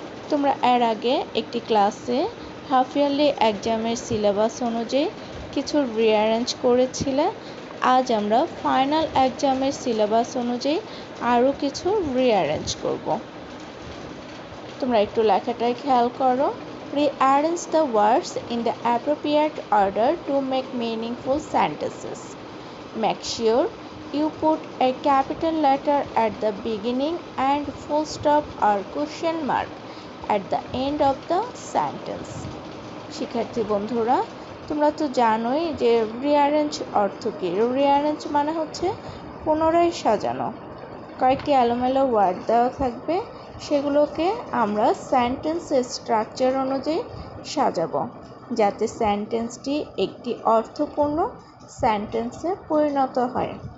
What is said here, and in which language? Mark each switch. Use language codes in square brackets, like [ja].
[bn] তোমরা এর আগে একটি ক্লাসে হাফ ইয়ারলি এক্সামের সিলেবাস অনুযায়ী কিছু রিঅ্যারেঞ্জ করেছিলে। আজ আমরা ফাইনাল এক্সামের সিলেবাস অনুযায়ী আরও কিছু রিঅ্যারেঞ্জ করব। তোমরা একটু লেখাটায় খেয়াল করো। [en] Rearrange the words in the appropriate order to make meaningful sentences. Make sure you put a capital letter at the beginning and full stop or question mark at the end of the sentence. [bn] শিক্ষার্থী বন্ধুরা, তোমরা তো জানোই যে rearrange অর্থ কী। Rearrange মানে হচ্ছে পুনরায় সাজানো। কয়েকটি এলোমেলো ওয়ার্ড দেওয়া থাকবে, সেগুলোকে আমরা সেন্টেন্সের স্ট্রাকচার অনুযায়ী সাজাবো যাতে সেন্টেন্সটি একটি অর্থপূর্ণ সেন্টেন্সে পরিণত হয়।